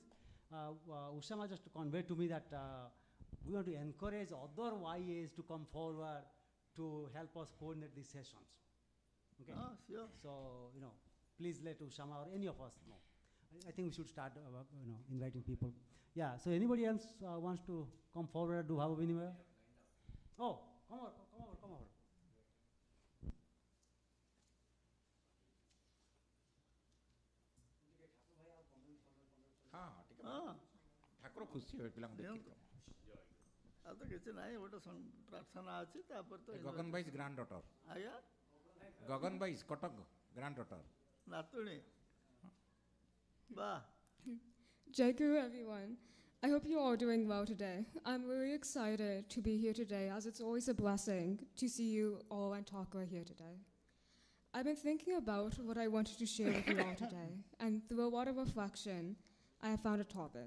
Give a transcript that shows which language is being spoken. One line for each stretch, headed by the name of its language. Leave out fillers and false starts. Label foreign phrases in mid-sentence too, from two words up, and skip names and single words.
English: Usama just conveyed to me that we want to encourage other YAs to come forward to help us coordinate these sessions. Okay. Oh, sure. So, please let Usama or any of us know. I think we should start, inviting people. Yeah. So, anybody else wants to come forward, do Bhava Vinimaya? Oh, come over.
Odia: ଠାକୁର ଖୁସି ହେବେ ପିଲାଙ୍କୁ ଦେଖିକି। ଆଉ ତ କିଛି ନାହିଁ, ଗୋଟେ ପ୍ରାର୍ଥନା ଅଛି, ତାପରେ ତ
English: ଗଗନ ଭାଇ's granddaughter.
Odia: ଆଜ୍ଞା
English: ଗଗନ ଭାଇ's କଟକ granddaughter.
Odia: ନାତୁଣୀ ବାଃ।
Hindi: Jai Guru,
English: everyone. I hope you're all doing well today. I'm really excited to be here today as it's always a blessing to see you all and Takara here today. I've been thinking about what I wanted to share with you all today, and through a lot of reflection, I have found a topic.